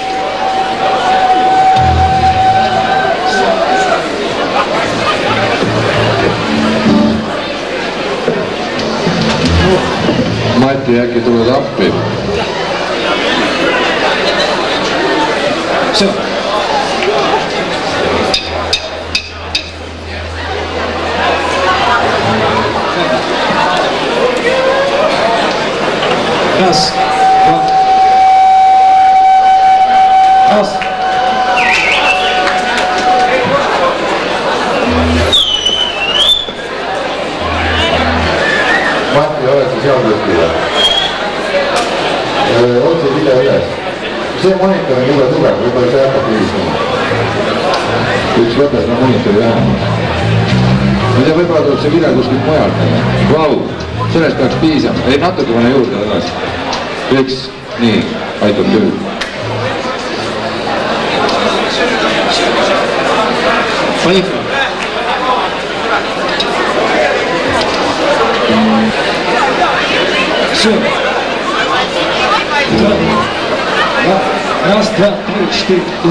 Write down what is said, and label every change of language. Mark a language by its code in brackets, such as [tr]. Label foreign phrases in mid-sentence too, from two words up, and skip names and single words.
[et] Mati, äkki tuled appi? [ru] Все. Раз, два. Раз. [et] Mati, oled sa seal kuskil? Otsi video üles. See monitor on jube tugev, võib-olla see hakkab vilistama. Üks võta seda monitori vähemalt. Ma ei tea, võib-olla tuleb see video kuskilt mujalt. Vau, sellest peaks piisama. Ei, natuke pane juurde tagasi. Üks, nii, aitab küll. [ru] Поехали. Все. Раз, два, три, четыре.